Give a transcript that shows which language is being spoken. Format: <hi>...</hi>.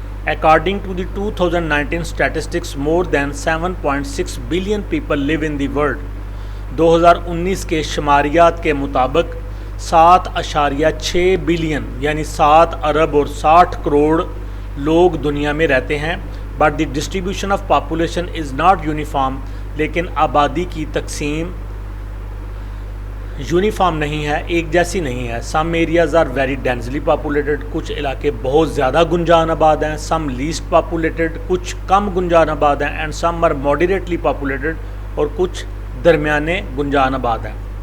<en>According to the 2019 statistics, more than 7.6 billion people live in the world.</en> <ur>2019 کے شماریات کے مطابق 7.6 billion یعنی 7 ارب اور 60 کروڑ لوگ دنیا میں رہتے ہیں.</ur> <en>But the distribution of population is not uniform,</en> <ur>لیکن آبادی کی تقسیم یونیفارم نہیں ہے، ایک جیسی نہیں ہے.</ur> <en>some areas are very densely populated,</en> <ur>کچھ علاقے بہت زیادہ گنجان آباد ہیں.</ur> <en>some least populated,</en> <ur>کچھ کم گنجان آباد ہیں.</ur> <en>and some are moderately populated,</en> <ur>اور کچھ درمیانے گنجان آباد ہیں.</ur>